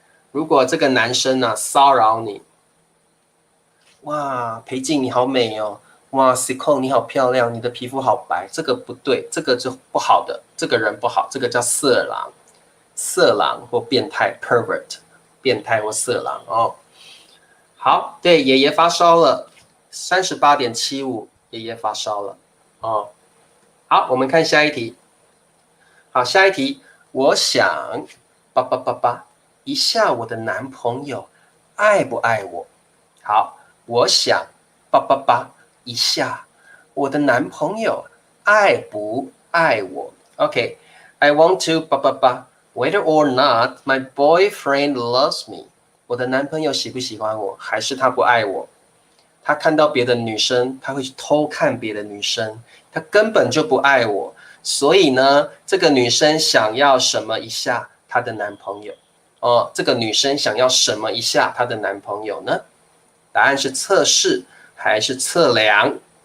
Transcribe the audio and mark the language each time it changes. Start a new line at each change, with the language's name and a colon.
Chinese: 如果这个男生骚扰你，哇，裴静你好美哦，哇 Siko 你好漂亮，你的皮肤好白，这个不对，这个就不好的，这个人不好，这个叫色狼，色狼或变态 pervert， 变态或色狼好，对，爷爷发烧了，38.75，爷爷发烧了好，我们看下一题。好，下一题，我想一下我的男朋友爱不爱我？好，我想一下我的男朋友爱不爱我 ？OK，
English: I want to whether or not my boyfriend loves me。
Chinese: 我的男朋友喜不喜欢我，还是他不爱我？他看到别的女生，他会去偷看别的女生，他根本就不爱我。所以呢，这个女生想要什么一下她的男朋友？这个女生想要什么一下她的男朋友呢？答案是测试还是测量？